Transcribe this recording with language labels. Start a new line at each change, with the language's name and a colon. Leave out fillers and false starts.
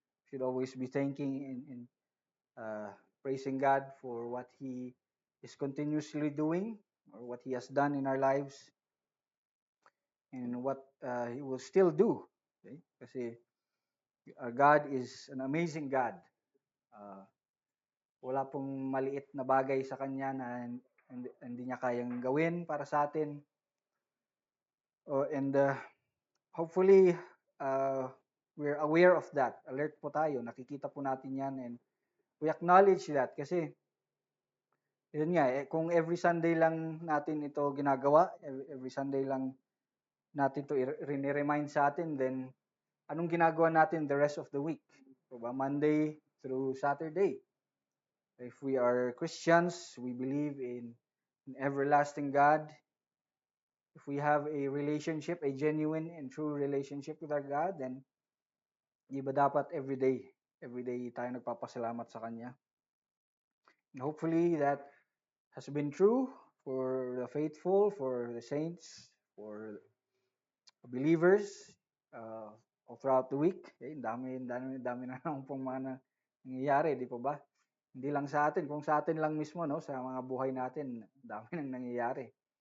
English: Should always be thanking and uh, praising God for what He is continuously doing or what He has done in our lives and what He will still do. Okay? Kasi our God is an amazing God.
Filipino: Uh, Wala pong maliit na bagay sa Kanya na hindi niya kayang gawin para sa atin.
English: And hopefully, uh, we're aware of that.
Filipino: Alert po tayo. Nakikita po natin yan
English: and we acknowledge that
Filipino: kasi yun nga, kung every Sunday lang natin ito ginagawa, every Sunday lang natin ito remind sa atin, then anong ginagawa natin
English: the rest of the week?
Filipino: Diba?
English: Monday through Saturday. If we are Christians, we believe in an everlasting God. If we have a relationship, a genuine and true relationship with our God, then
Filipino: di ba dapat every day tayo nagpapasalamat sa Kanya.
English: And hopefully that has been true for the faithful, for the saints, for believers all throughout the week.
Filipino: Okay, dami na naman pong mga nangyayari, di po ba? Hindi lang sa atin, kung sa atin lang mismo, no, sa mga buhay natin, dami nang nangyayari.